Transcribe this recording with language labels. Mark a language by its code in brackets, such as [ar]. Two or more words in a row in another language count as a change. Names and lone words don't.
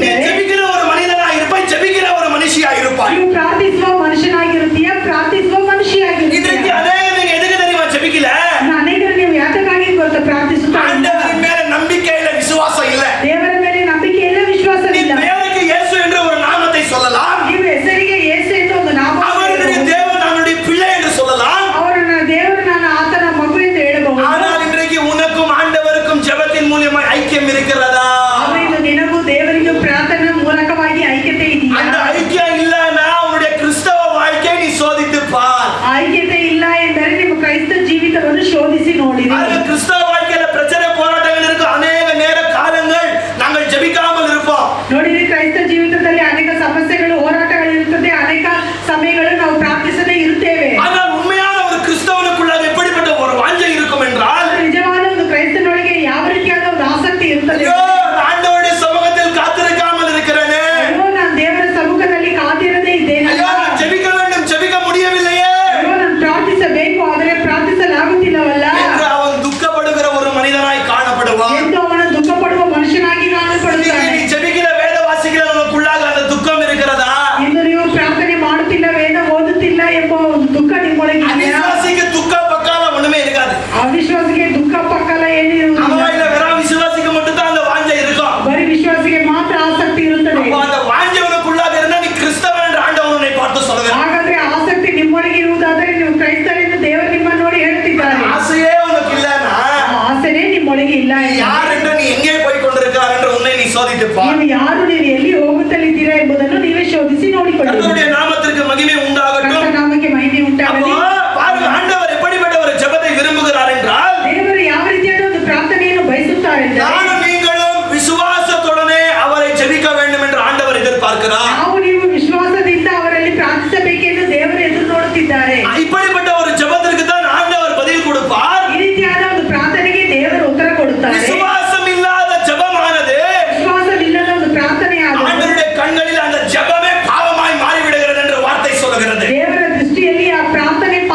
[kn] ಇದ್ದರೆ [ta] ஜெபிக்கிற ஒரு மனிதனா இருப்பாய், ஜெபிக்கிற ஒரு மனுஷியா இருப்பாய். [kn] ನೀವು ಪ್ರಾರ್ಥಿಸುವ ಮನುಷ್ಯನಾಗಿರುತ್ತೀಯ, ಪ್ರಾರ್ಥಿಸುವ ಮನುಷ್ಯನಾಗಿರುತ್ತೀಯ. [ta] இன்றைக்கு அநேகருக்கு எதுக்கு தெரியுமா ஜெபிக்கல? [kn] ಅನೇಕರು ನೀವು ಯಾತಕ್ಕಾಗಿ ಗೊತ್ತಾ ಪ್ರಾರ್ಥಿಸುತ್ತಾ ಇಲ್ಲ? [ta] ஆண்டவரின் மேல நம்பிக்கை இல்ல, விசுவாசம் இல்ல. [kn] ದೇವರ ಮೇಲೆ ನಂಬಿಕೆ ಇಲ್ಲ, [ta] நீ [kn] ವಿಶ್ವಾಸವಿಲ್ಲ. [ta] பேருக்கு இயேசு என்று ஒரு நாமத்தை சொல்லலாம், [kn] ನೀವು ಹೆಸರಿಗೆ ಯೇಸು ಎಂದು ಒಂದು ನಾಮ [ta] அவருடைய தேவன் அவனுடைய பிள்ளை என்று சொல்லலாம். [kn] ಅವರನ್ನ ದೇವರು ನಾನು ಆತನ ಮಗು ಎಂದು ಹೇಳಬಹುದು. [ta] ஆனால் இன்றைக்கு உனக்கும் ஆண்டவருக்கும் ஜெபத்தின் மூலியமாய் ஐக்கியம் இருக்கிறதா? [kn] ಆದರೆ ಇದು ನಿನಗೂ ದೇವರಿಗೂ ಪ್ರಾರ್ಥನೆ ಮೂಲಕವಾಗಿ ಐಕ್ಯತೆ ಇದೆಯಾ? [ta] அந்த ஐக்கியம் இல்லைன்னா உன்னுடைய கிறிஸ்தவ வாழ்க்கையை நீ சோதித்து பார். [kn] ಐಕ್ಯತೆ ಇಲ್ಲ ಎಂದರೆ ನಿಮ್ಮ ಕ್ರೈಸ್ತ ಜೀವಿತವನ್ನು ಶೋಧಿಸಿ ನೋಡಿರಿ. [ta] அது கிறிஸ்தவ வாழ்க்கையில பிரச்சனை போராட்டங்கள் இருக்கு. அநேக நேர காலங்கள் நாங்கள் ஜெபிக்காமல் இருப்போம். [kn] ನೋಡಿರಿ, ಕ್ರೈಸ್ತ ಜೀವಿತದಲ್ಲಿ ಅನೇಕ ಸಮಸ್ಯೆಗಳು, ಹೋರಾಟಗಳು ಇರುತ್ತದೆ, ಅನೇಕ ಸಮಯಗಳು ನಾವು ಪ್ರಾರ್ಥಿಸದೇ ಇರುತ್ತೇವೆ. [ta] ஆனால் உண்மையான ஒரு கிறிஸ்தவனுக்குள்ள எப்படிப்பட்ட ஒரு வாஞ்சை இருக்கும் என்றால், [kn] ಆದರೆ ನಿಜವಾದ ಒಂದು ಕ್ರೈಸ್ತನೊಳಗೆ ಯಾವ ರೀತಿಯಾದ ಒಂದು ಆಸಕ್ತಿ ಇರುತ್ತದೆ? [ta] ஐயோ, ஆண்டவருடைய சமூகத்தில் காத்திருக்காமல் இருக்கிறேனே, [kn] ಅಯ್ಯೋ, ನಾನು ದೇವರ ಸಮ್ಮುಖದಲ್ಲಿ ಕಾದಿರದೇ ಇದ್ದೇನೆ, [ta] ஐயோ நான் ஜெபிக்க வேண்டும், ஜெபிக்க முடியவில்லையே [kn] ಅಯ್ಯೋ ನಾನು ಪ್ರಾರ್ಥಿಸಬೇಕು ಆದರೆ ಪ್ರಾರ್ಥಿಸಲಾಗುತ್ತಿಲ್ಲವಲ್ಲ [ta] என்று அவன் துக்கப்படுகிற ஒரு மனிதனாய் காணப்படுவான். [kn] ಎಂದು ಅವನು ದುಃಖ ಪಡುವ ಮನುಷ್ಯನಾಗಿ ಕಾಣಲ್ಪಡುತ್ತಾನೆ. [ta] நீ ஜெபிக்கிற வேத வாசிக்கிற நமக்குள்ளாக அந்த துக்கம் இருக்கிறதா? [kn] ಇಂದು ನೀವು ಪ್ರಾರ್ಥನೆ ಮಾಡುತ್ತಿಲ್ಲ, ವೇದ ಓದುತ್ತಿಲ್ಲ ಎಂಬ ಒಂದು ದುಃಖ ನಿಮ್ಮೊಳಗೆ ಇದೆಯಾ? [ta] அவிசுவாசிக்கு துக்க பக்கால ஒண்ணுமே இருக்காது. [kn] ಅವಿಶ್ವಾಸಿಗೆ ದುಃಖ ಪಕ್ಕಲ ಏನಿರುವುದಿಲ್ಲ, [ta] அவன் இல்ல, வெறும் விசுவாசிக்கு மட்டும் தான் அந்த வாஞ்சை இருக்கும். [kn] ಬರೀ ವಿಶ್ವಾಸಿಗೆ ಮಾತ್ರ ಆಸಕ್ತಿ ಇರುತ್ತದೆ. [ta] அப்ப அந்த வாஞ்சை உனக்குள்ளாக இருந்தா நீ கிறிஸ்தவன் என்று ஆண்டவர் உன்னை பார்த்து சொல்லுகிறார். [kn] ಹಾಗಾದ್ರೆ ಆಸಕ್ತಿ ನಿಮ್ಮೊಳಗೆ ಇರುವುದಾದರೆ ನೀವು ಕ್ರೈಸ್ತರೆಂದು ದೇವರು ನಿಮ್ಮನ್ನು ನೋಡಿ ಹೇಳ್ತಿದ್ದಾರೆ. [ta] ஆசையே உனக்கு இல்லன்னா [kn] ಆ ಆಸೆನೇ ನಿಮ್ಮೊಳಗೆ ಇಲ್ಲ [ta] நீ [kn] ಎಂದು. [ta] யார் என்று, நீ எங்கே போய் கொண்டிருக்கிறார் என்று உன்னை நீ சோதித்து பார். [kn] ನೀವು ಯಾರು, ನೀವು ಎಲ್ಲಿ ಹೋಗುತ್ತಲಿದ್ದೀರಾ ಎಂಬುದನ್ನು ನೀವೇ ಶೋಧಿಸಿ ನೋಡಿಕೊಳ್ಳಿ. [ta] கர்த்தருடைய நாமத்திற்கு மகிமை உண்டாகட்டும். [kn] ಕರ್ತನ ನಾಮಕ್ಕೆ ಮಹಿಮೆ [ta] அப்போ [kn] ಉಂಟಾಗಲಿ. [ta] பாருங்க, ஆண்டவர் எப்படிப்பட்ட ஒரு ஜெபத்தை விரும்புகிறார் என்றால், [kn] ದೇವರು ಯಾವ ರೀತಿಯಾದ ಒಂದು ಪ್ರಾರ್ಥನೆಯನ್ನು ಬಯಸುತ್ತಾರೆ ಎಂದರೆ, [ta] நானும் நீங்களும் விசுவாசத்துடனே அவரை ஜெபிக்க வேண்டும் என்று ஆண்டவர் எதிர்பார்க்கிறார். [kn] ನಾವು ನೀವು ವಿಶ್ವಾಸದಿಂದ ಅವರಲ್ಲಿ ಪ್ರಾರ್ಥಿಸಬೇಕೆಂದು ದೇವರು ಎದುರು ನೋಡುತ್ತಿದ್ದಾರೆ. [ta] இப்படிப்பட்ட ஒரு ஜெபத்திற்கு தான் ஆண்டவர் பதில் கொடுப்பார். [kn] ಈ ರೀತಿಯಾದ ಒಂದು ಪ್ರಾರ್ಥನೆಗೆ ದೇವರು ಉತ್ತರ ಕೊಡುತ್ತಾರೆ. [ta] விசுவாசம் இல்லாத ஜெபமானது [kn] ವಿಶ್ವಾಸವಿಲ್ಲದ ಒಂದು ಪ್ರಾರ್ಥನೆಯಾದ [ta] ஆண்டவருடைய கண்களில் அந்த ஜெபமே பாவமாய் மாறிவிடுகிறது என்று வார்த்தை சொல்லுகிறது. [kn] ದೇವರ ದೃಷ್ಟಿಯಲ್ಲಿ ಆ ಪ್ರಾರ್ಥನೆ